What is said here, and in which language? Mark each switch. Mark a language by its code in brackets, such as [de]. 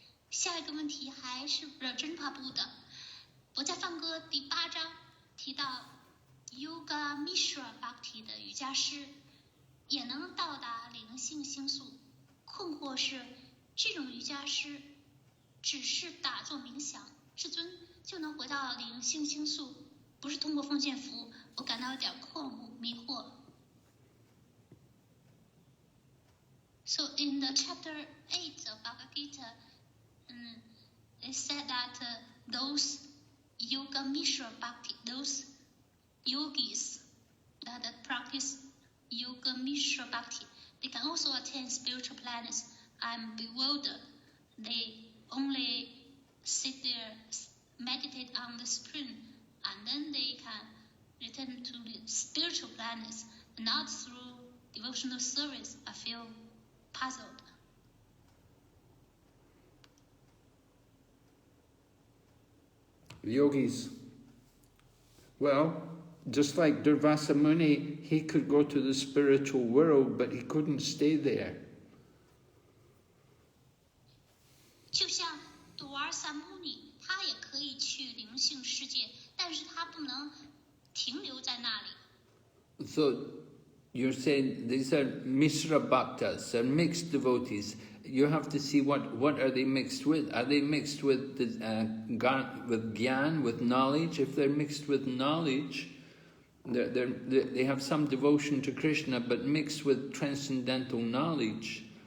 [zh] 下一个问题还是真帕布的。我在梵歌第8章提到 Yoga Mishra Bhakti 的瑜伽师也能到达灵性星宿。困惑是，这种瑜伽师只是打坐冥想，至尊就能回到灵性星宿，不是通过奉献服务，我感到有点困惑迷惑。 [en] So in the chapter 8 of Bhagavad Gita, it said that those Yoga Mishra Bhakti, those yogis that practice Yoga Mishra Bhakti, they can also attain spiritual planets. I'm bewildered. They only sit there, meditate on the spring, and then they can return to the spiritual planets, not through devotional service. I feel puzzled. Yogis. Well, just like Durvasa Muni, he could go to the spiritual world, but he couldn't stay there. [zh] 就像 Durvasa Muni， 他也可以去灵性世界，但是他不能停留在那里。 [en] So you're saying these are Mishra Bhaktas, they're mixed devotees. You have to see what are they mixed with. Are they mixed with gyan, with knowledge? If they're mixed with knowledge, they have some devotion to Krishna, but mixed with transcendental knowledge.